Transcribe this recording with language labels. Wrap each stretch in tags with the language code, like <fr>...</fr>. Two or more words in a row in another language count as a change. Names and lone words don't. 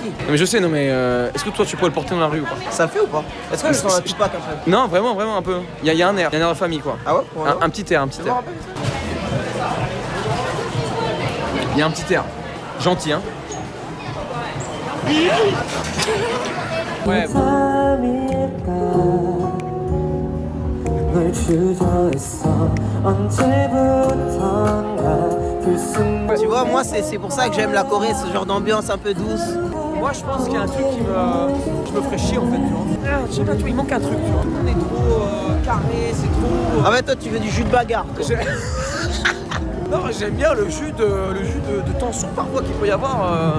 <fr>Non, mais je sais, non, mais est-ce que toi tu pourrais le porter dans la rue ou pas? Ça le fait ou pas? Est-ce que je sens un Tupac un peu? Non, vraiment un peu. Il y a un air de famille quoi. Ah ouais? Pour un Un petit air, un petit air. Il y a un petit air. Gentil, hein. Ouais.</fr> <ko>널 주저했어 언제부턴가 그 순간</ko> <fr>Tu vois, moi, c'est pour ça que j'aime la Corée, ce genre d'ambiance un peu douce. Moi je pense qu'il y a un truc qui me ferait chier en fait, tu vois. Ah, je sais pas, tu vois, il manque un truc, tu vois. On est trop carré, c'est trop. En fait, toi, tu veux du jus de bagarre. Toi. Non, j'aime bien le jus de tension parfois qu'il peut y avoir.</fr>